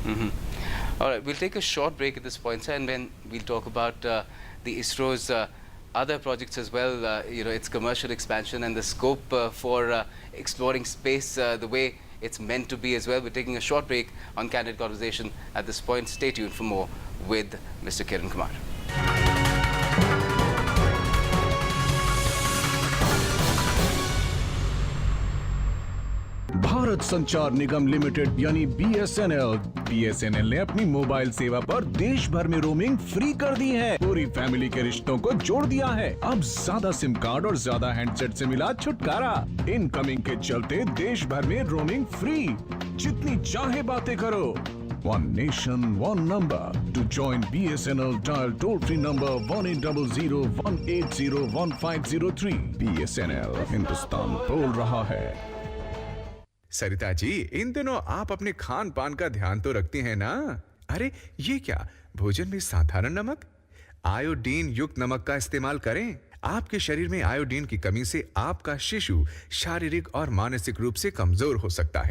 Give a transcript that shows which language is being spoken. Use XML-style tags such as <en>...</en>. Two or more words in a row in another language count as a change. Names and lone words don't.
<en>All right, we'll take a short break at this point, sir, and then we'll talk about the ISRO's other projects as well, its commercial expansion and the scope for exploring space the way it's meant to be as well. We're taking a short break on Candid Conversation at this point. Stay tuned for more with Mr. Kiran Kumar.</en> <hi>भारत संचार निगम लिमिटेड यानी बीएसएनएल ने अपनी मोबाइल सेवा पर देश भर में</hi> <en>roaming free</en> <hi>कर दी है। पूरी फैमिली के रिश्तों को जोड़ दिया है। अब ज्यादा</hi> <en>SIM card</en> <hi>और ज्यादा हैंडसेट से मिला छुटकारा। इनकमिंग के चलते देश भर में</hi> <en>roaming free,</en> <hi>जितनी चाहे बातें करो।</hi> <en>One nation, one number. To join BSNL, dial toll-free number 1800-180-1503.</en> <hi>BSNL, हिंदुस्तान बोल रहा है। सरिता जी, इन दिनों आप अपने खान पान का ध्यान तो रखती हैं ना? अरे ये क्या, भोजन में साधारण नमक? आयोडीन युक्त नमक का इस्तेमाल करें। आपके शरीर में आयोडीन की कमी से आपका शिशु शारीरिक और मानसिक रूप से कमजोर हो सकता है।</hi>